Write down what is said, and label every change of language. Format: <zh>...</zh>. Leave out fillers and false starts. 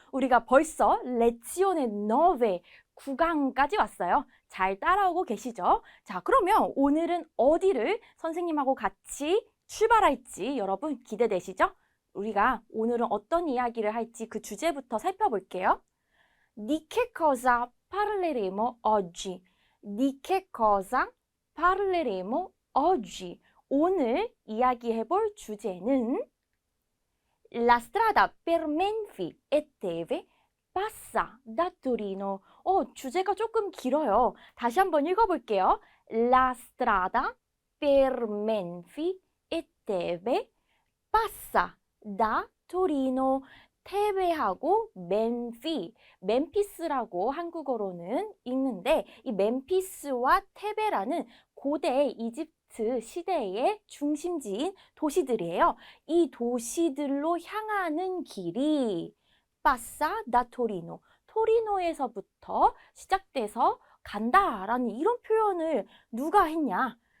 <ko>우리가 벌써 레치오네 9강까지 왔어요. 잘 따라오고 계시죠? 자, 그러면 오늘은 어디를 선생님하고 같이 출발할지 여러분 기대되시죠? 우리가 오늘은 어떤 이야기를 할지 그 주제부터 살펴볼게요.</ko> <it>Di che cosa parleremo oggi? Di che cosa parleremo oggi?</it> <ko>오늘 이야기해볼 주제는</ko> <it>La strada per Menfi e Teve passa da Torino.</it> <ko>주제가 조금 길어요. 다시 한번 읽어볼게요.</ko> <it>La strada per Menfi e Teve passa da Torino.</it> <ko>테베하고 멘피, 멤피스라고 한국어로는 읽는데 이 멤피스와 테베라는 고대 이집트 시대의 중심지인 도시들이에요. 이 도시들로 향하는 길이</ko> <it>passa da Torino,</it> <ko>토리노에서부터 시작돼서 간다라는 이런 표현을 누가 했냐?</ko>